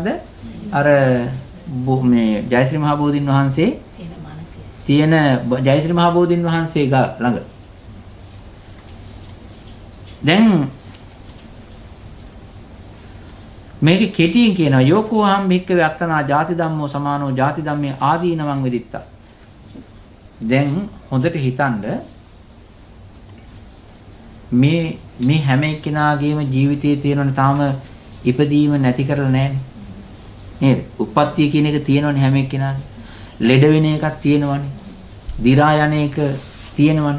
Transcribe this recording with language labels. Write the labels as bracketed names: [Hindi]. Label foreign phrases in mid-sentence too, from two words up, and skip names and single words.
[Sinhala] අර මේ ජයශ්‍රී මහ බෝධින් වහන්සේ තියෙන ජයශ්‍රී මහ බෝධින් වහන්සේ ළඟ. දැන් මේක කෙටියෙන් කියනවා [Pali] යෝකෝහම් භික්කවේ අත්තනා ජාති ධම්මෝ සමානෝ ජාති ධම්මේ ආදීනවං විදිත්තා. [Sinhala] දැන් හොඳට හිතන්න මේ හැම එක්කෙනාගේම ජීවිතයේ තියෙනවනේ තාම ඉපදීම නැති කරලා නැහැනේ. නේද? උප්පත්තිය කියන එක තියෙනවනේ හැම එක්කෙනාගේ. ලෙඩ වෙන එකක් තියෙනවනේ. දි รา යන එක තියෙනවනේ.